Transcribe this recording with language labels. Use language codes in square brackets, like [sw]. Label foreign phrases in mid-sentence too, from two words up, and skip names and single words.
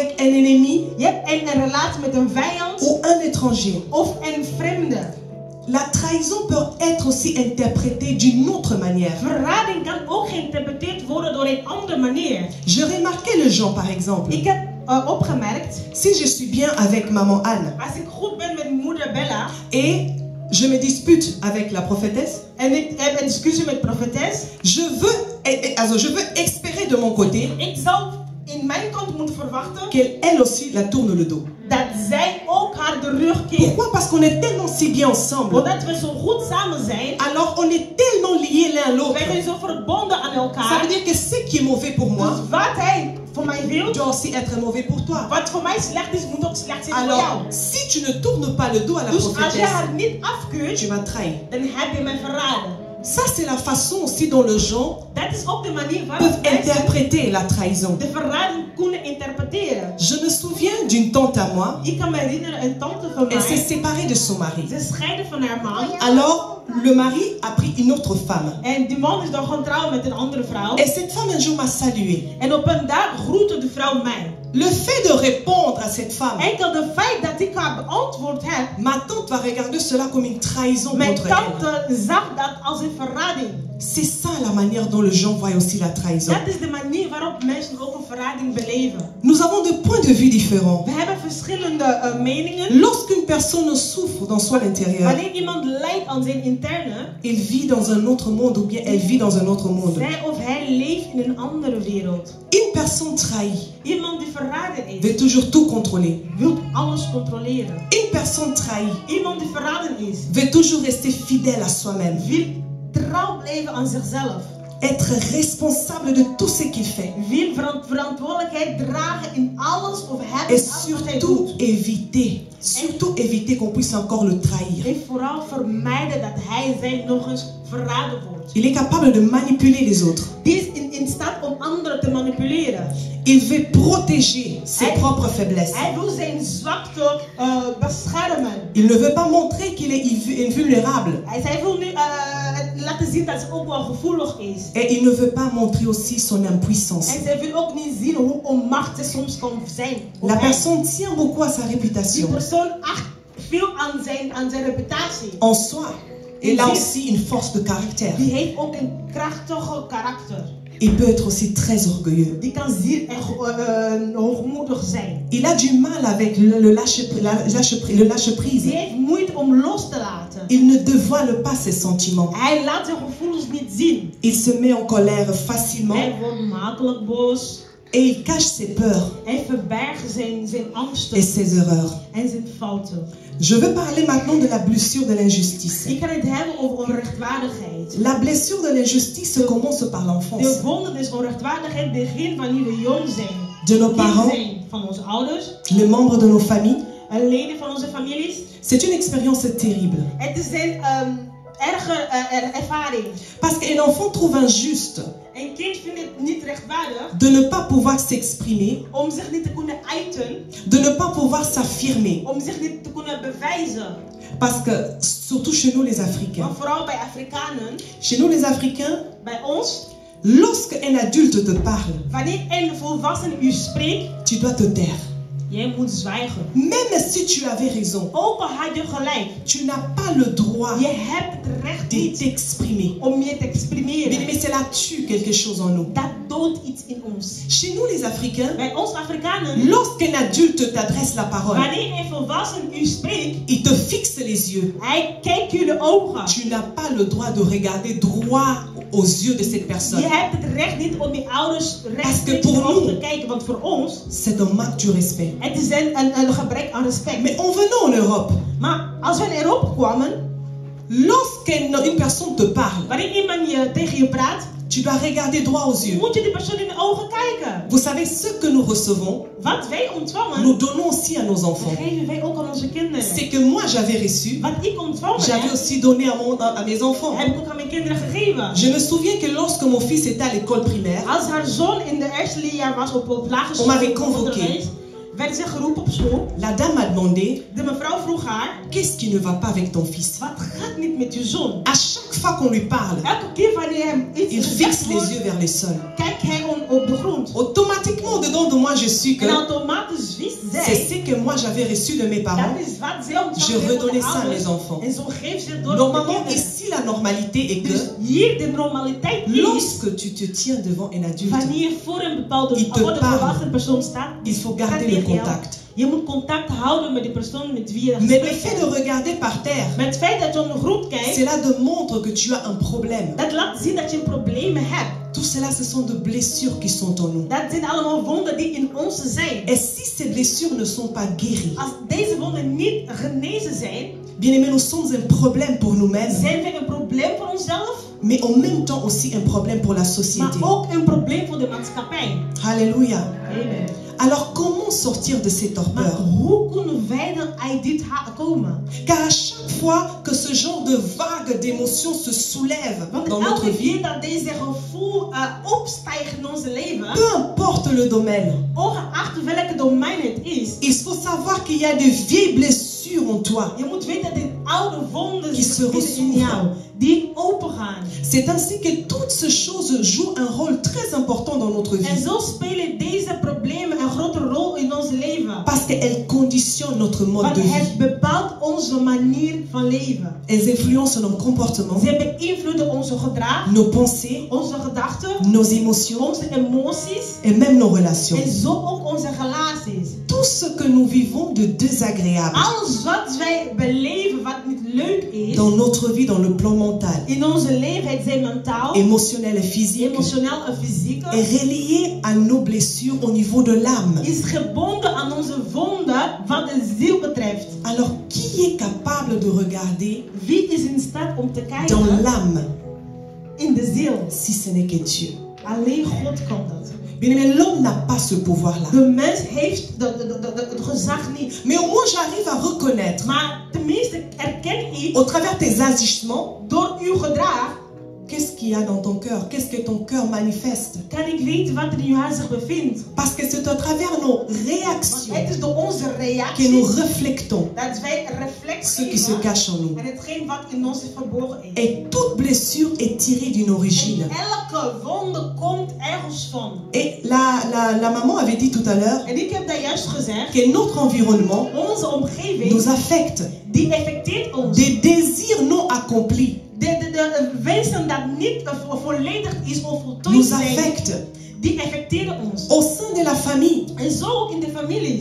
[fr] un ennemi [nl] Je hebt een relatie met een vijand [fr] ou un étranger. [nl] of een vreemde. [fr] La trahison peut être aussi interprétée d'une autre manière. [nl] Verrading kan ook geïnterpreteerd worden door een andere manier. [fr] Je remarquais le genre par exemple. [nl] Ik heb opgemerkt, [fr] Si je suis bien avec maman Anne [nl] als ik goed ben met moeder Bella [fr] et je me dispute avec la prophétesse, [nl] en ik heb een discussie met profetes, [fr] je veux espérer de mon côté [nl] ik zou in mijn kant moeten verwachten [fr] qu'elle elle aussi la tourne le dos. [nl] dat zij ook haar de rug keert. [fr] Pourquoi? Parce qu'on est tellement si bien ensemble. [nl] Omdat we zo goed samen zijn, [fr] Alors on est tellement liés l'un à l'autre. [nl] wij zijn zo verbonden aan [fr] Ça [nl] elkaar. [fr] veut dire que ce qui est mauvais pour moi [nl] Dus wat hij voor mij wil, [fr] doit aussi être mauvais pour toi. [nl] wat voor mij slecht is, moet ook slecht zijn voor [fr] Alors, [nl] jou. [fr] si tu ne tournes pas le dos à la [nl] Dus als je [fr] prophétesse, [nl] haar niet afkeurt, [fr] tu m'as trahi. [nl] dan heb je mij verraden. [fr] Ça, c'est la façon aussi dont les gens [nl] Dat is ook de manier waarop [fr] peuvent [nl] mensen [fr] interpréter la trahison. [nl] de verrading kunnen interpreteren. [fr] Je me souviens d'une tante à moi, [nl] Ik kan me herinneren, een tante van [fr] elle s'est [nl] mij, [fr] séparée de son mari. [nl] ze scheidde van haar man. [fr] Alors, le mari a pris une autre femme. [nl] En die man is dan gaan trouwen met een andere vrouw. [fr] Et cette femme un jour m'a salué. [nl] En op een dag groette de vrouw mij. [fr] Le fait de répondre à cette femme, [nl] Enkel de feit dat ik haar beantwoord heb, [fr] ma tante va regarder cela comme une trahison [nl] mijn [fr] contre elle. [nl] tante zag dat als een verrading. [fr] C'est ça la manière dont les gens voient aussi la trahison. [nl] Dat is de manier waarop mensen ook een verrading beleven. [fr] Nous avons des points de vue différents. [nl] We hebben verschillende meningen. [fr] Lorsqu'une personne souffre dans son intérieur, [nl] Wanneer iemand lijdt aan zijn interne, [fr] il vit dans un autre monde ou bien elle vit dans un autre monde. [nl] zij of hij leeft in een andere wereld. [fr] Une personne trahie [nl] Iemand die verraden is, [fr] veut toujours tout contrôler. [nl] wil alles controleren. [fr] Une personne trahie [nl] Iemand die verraden is, [fr] veut toujours rester fidèle à soi-même. [nl] wil trouw blijven aan zichzelf. [fr] Être responsable de tout ce qu'il fait. [nl] Wil verantwoordelijkheid dragen in alles of hebben [fr] Et [nl] alles wat hij [fr] surtout [nl] doet. [fr] éviter qu'on puisse encore le trahir. [nl] En vooral vermijden dat hij nog eens verraden wordt. [fr] Il est capable de manipuler les autres. [nl] Die is in staat om anderen te manipuleren. [fr] Il veut protéger ses propres faiblesses. [nl] Hij wil zijn zwakte beschermen. [fr] Il ne veut pas montrer qu'il est invulnérable. [nl] Hij wil nu laten zien dat ze ook wel gevoelig is. [fr] Et il ne veut pas montrer aussi son impuissance. [nl] En zij wil ook niet zien hoe onmachtig ze soms kan zijn. [fr] La personne tient beaucoup à sa [nl] Die [fr] réputation. [nl] persoon acht veel aan zijn reputatie. [fr] En soi. Il a aussi une force de caractère. [nl] Die heeft ook een krachtige karakter. [fr] Il peut être aussi très orgueilleux. [nl] Die kan zeer hoogmoedig zijn. [fr] Il a du mal avec le lâcher prise. [nl] Die heeft moeite om los te laten. [fr] Il ne dévoile pas ses sentiments. [nl] Hij laat zijn gevoelens niet zien. [fr] Il se met en colère facilement [nl] Hij wordt makkelijk boos. [fr] et il cache ses peurs [nl] Hij verbergt zijn angsten [fr] et ses erreurs. [nl] en zijn fouten. [fr] Je veux parler maintenant de la blessure de l'injustice. [nl] Ik ga het hebben over onrechtvaardigheid. [fr] La blessure de l'injustice commence par l'enfance. [nl] De wonde des onrechtvaardigheid begint wanneer we jong zijn. [fr] De nos parents, [nl] Zijn van onze ouders, [fr] les membres de nos familles. [nl] leden van onze families. [fr] C'est une expérience terrible. [nl] Het is een erge ervaring. [fr] Parce qu'un enfant trouve injuste [nl] Een kind vindt het niet rechtvaardig [fr] de ne pas pouvoir s'exprimer, [nl] om zich niet te kunnen uiten, [fr] de ne pas pouvoir s'affirmer. [nl] om zich niet te kunnen bewijzen. [fr] Parce que, surtout chez nous les Africains, [nl] Maar vooral bij Afrikanen, [fr] chez nous les Africains, [nl] bij ons, [fr] lorsque un adulte te parle, [nl] wanneer een volwassene u spreekt, [fr] tu dois te taire. [nl] jij moet zwijgen. [fr] Même si tu avais raison, [nl] Ook al had je gelijk, [fr] tu n'as pas le droit [nl] je hebt het recht [fr] de [nl] niet [fr] t'exprimer. [nl] om je te exprimeren. [fr] Mais cela tue quelque chose en nous. [nl] Dat doodt iets in ons. [fr] Chez nous les Africains, [nl] Bij ons Afrikanen, [fr] lorsqu'un adulte t'adresse la parole, [nl] wanneer een volwassene u spreekt, [fr] il te fixe les yeux. [nl] hij kijkt u de ogen. [fr] Tu n'as pas le droit de regarder droit aux yeux de cette personne. [nl] Je hebt het recht niet om je ouders rechtstreeks in de ogen te kijken, want voor ons, [fr] C'est un manque de respect. [nl] het is een gebrek aan respect. [fr] Mais en venant en Europe, [nl] Maar als we in Europa kwamen, [fr] lorsqu'une personne te parle, [nl] wanneer iemand tegen je praat, [fr] tu dois regarder droit aux yeux. [nl] moet je die persoon in de ogen kijken. [fr] Vous savez, ce que nous recevons, [nl] Wat wij ontvangen, [fr] nous donnons aussi à nos enfants. [nl] geven wij ook aan onze kinderen. [fr] C'est que moi j'avais reçu, [nl] Wat ik ontvangen [fr] j'avais [nl] heb, [fr] aussi donné à mes enfants. [nl] heb ik ook aan mijn kinderen gegeven. [fr] Je me souviens que lorsque mon fils était à l'école primaire, [nl] Als haar zoon in de eerste leerjaar was op lagere [fr] on m'avait [nl] school [fr] convoqué. [nl] onderwijs, werd ze geroepen op school. [fr] La dame m'a demandé, [nl] De mevrouw vroeg haar, [fr] qu'est-ce qui ne va pas avec ton fils? [nl] wat gaat niet met je zoon? [fr] À chaque fois qu'on lui parle, [nl] Elke keer wanneer hem [fr] il [nl] iets [fr] fixe [nl] gezegd [fr] les [nl] wordt, [fr] yeux vers le sol. [nl] kijkt hij op de grond. [fr] Automatiquement, dedans de moi, je suis que [nl] En automatisch wist [fr] c'est [nl] zij, [fr] ce que moi j'avais reçu de mes parents. [nl] dat is wat zij ontvangen [fr] Je [nl] heeft van de [fr] redonnais ça à [nl] ouders. [fr] mes enfants. [nl] En zo geeft ze het door de [fr] Normalement, [nl] kinderen. [fr] ici, la normalité est [nl] Dus [fr] que [nl] hier de normaliteit is, [fr] lorsque tu te tiens devant un adulte, [nl] wanneer je voor een bepaalde [fr] Il te [nl] voor de [fr] parle. [nl] volwassen persoon staat, [fr] il faut [nl] gaat [fr] garder le [nl] tegen jou. [fr] contact. [nl] Je moet contact houden met die persoon met wie je [fr] Mais le [nl] gesprek [fr] fait de [nl] hebt. [fr] regarder par terre, [nl] Met het feit dat je op de grond kijkt, [fr] cela démontre que tu as un problème. [nl] dat laat zien dat je problemen hebt. [fr] Tout cela, ce sont des blessures qui sont en nous. [nl] Dat zijn allemaal wonden die in ons zijn. [fr] Et si ces blessures ne sont pas guéries, [nl] Als deze wonden niet genezen zijn, [fr] bien aimés, nous sommes un problème pour nous-mêmes, [nl] zijn we een probleem voor onszelf, [fr] mais en même temps aussi un problème pour la [nl] maar [fr] société. [nl] ook een probleem voor de maatschappij. [fr] Alléluia. [nl] Amen. [fr] Alors comment sortir de ces [nl] Maar [fr] torpeurs? [nl] hoe kunnen wij dan uit dit komen? [fr] Car à chaque fois que ce genre de vague d'émotions se soulève [nl] Want [fr] dans notre [nl] elke [fr] vie, [nl] keer dat deze gevoel opstijgt in onze leven, [fr] peu importe le domaine, [nl] ongeacht welke domein het is, [fr] il faut savoir qu'il y a de vieilles blessures en toi. [nl] je moet weten dat dit oude wonden [fr] Qui se [nl] zitten in [fr] ressouvrent. [nl] jou, die opengaan. [fr] C'est ainsi que toutes ces choses jouent un rôle très important dans notre [nl] En [fr] vie. [nl] zo spelen deze problemen een grote rol in ons leven. [fr] Parce qu'elles conditionnent notre mode [nl] Want [fr] de vie. [nl] het bepaalt onze manier van leven. [fr] Elles influencent nos comportements, [nl] Ze beïnvloeden onze gedrag, [fr] nos pensées, [nl] onze gedachten, [fr] nos émotions [nl] onze emoties [fr] et même nos relations. [nl] en zo ook onze relaties. [fr] Tout ce que nous vivons de désagréable [nl] Alles wat wij beleven wat niet leuk is, [fr] dans notre vie, dans le plan mental, [nl] in onze leven, het zijn mentaal, [fr] émotionnel et physique, [nl] emotioneel en fysiek, [fr] est relié à nos blessures au niveau de l'âme. [nl] is gebonden aan onze wonden wat de ziel betreft. [fr] Alors, qui est capable de regarder [nl] Wie is in staat om te [fr] dans [nl] kijken [fr] l'âme [nl] in de ziel? [fr] si ce n'est que Dieu? [nl] Alleen God kan dat. [fr] Bien aimé, l'homme n'a pas ce pouvoir-là. [nl] De mens heeft het gezag niet. [fr] Mais au moins, j'arrive à reconnaître, [nl] Maar tenminste erken ik [fr] au travers tes agissements, [nl] door uw gedrag, [fr] qu'est-ce qu'il y a dans ton cœur? Qu'est-ce que ton cœur manifeste? [nl] kan ik weten wat er in uw hart zich bevindt. [fr] Parce que c'est à travers nos [nl] Want [fr] réactions [nl] het is door onze [fr] que nous [nl] reacties [fr] reflectons [nl] dat wij [fr] ce [nl] reflectie [fr] qui se cache en nous. [nl] en hetgeen wat in ons verborgen is. [fr] Et toute blessure est tirée d'une origine. [nl] En elke wonde komt ergens van. [fr] Et la maman avait dit tout à l'heure [nl] En ik heb daar juist gezegd, [fr] que notre environnement [nl] onze omgeving, [fr] nous affecte. [nl] die affecteert ons. [fr] Des désirs non accomplis [nl] De wensen dat niet volledig is of voltooid [fr] nous [nl] zijn, [fr] affectent. [nl] die affecteren ons. [fr] Au sein de la famille, [nl] En zo ook in de families.